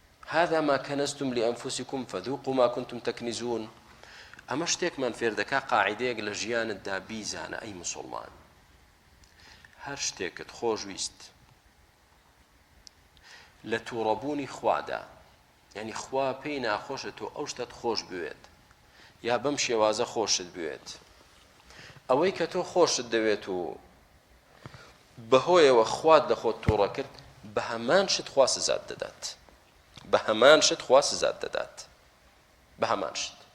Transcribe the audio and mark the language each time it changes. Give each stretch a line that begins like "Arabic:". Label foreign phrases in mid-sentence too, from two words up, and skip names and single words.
Arabic: هذا ما كنزتم لأنفسكم فذوقوا ما كنتم تكنزون.
Central Kurdish: ئەمە شتێکمان فێر دەکا قاعیدەیەک لە ژیانتدا بیزانە ئەی موسڵمان، هەر شتێکت خۆشویست لە تووڕەبوونی خوادا، یعنی خوا پێی ناخۆشە تۆ ئەو شتت خۆش بوێت یا بەم شێوازە خۆشت بوێت، ئەوەی کە تۆ خۆشت دەوێت و بەهۆیەوە خوات لە خۆت تووڕە کرد، بە هەمان شت خوا سزات دەدات، بە هەمان شت خوا سزات دەدات، بە هەمان شت.